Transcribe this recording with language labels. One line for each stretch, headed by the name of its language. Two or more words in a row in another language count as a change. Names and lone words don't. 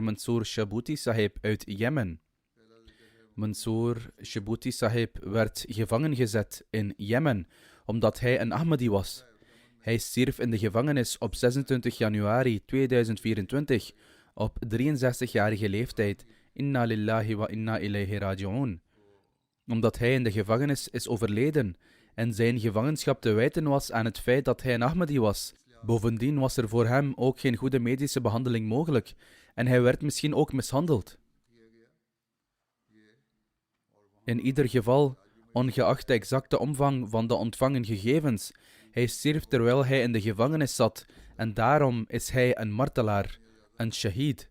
Dutch: Mansour Shabouti Sahib uit Jemen. Mansour Shabouti Sahib werd gevangen gezet in Jemen omdat hij een Ahmadi was. Hij stierf in de gevangenis op 26 januari 2024 op 63-jarige leeftijd.
Arabic: إنا لله وإنا إليه راجعون.
Dutch: Omdat hij in de gevangenis is overleden en zijn gevangenschap te wijten was aan het feit dat hij een Ahmadi was. Bovendien was er voor hem ook geen goede medische behandeling mogelijk en hij werd misschien ook mishandeld. In ieder geval, ongeacht de exacte omvang van de ontvangen gegevens, hij stierf terwijl hij in de gevangenis zat en daarom is hij een martelaar, een shahid.